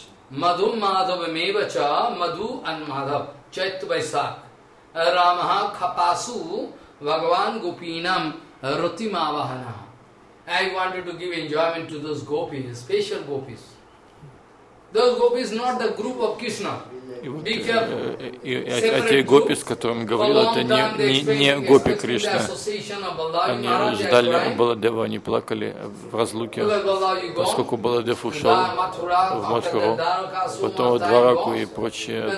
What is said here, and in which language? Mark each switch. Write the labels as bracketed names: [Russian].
[Sanskrit] Мадхум Мадхава Мевача Мадху Ан Мадхав Чайт Байсак Рамаха Хапасу Бхагаван Гупинам Рути Мавахана. [English] I wanted to give enjoyment to those gopis, special gopis. Those gopis not the group of Krishna. Be careful. [Russian] А те гопи, с которыми говорил, это не гопи Кришна. Они ждали Баладева, они плакали в разлуке, поскольку Баладев ушел в Матхуру, потом в Двараку и прочее.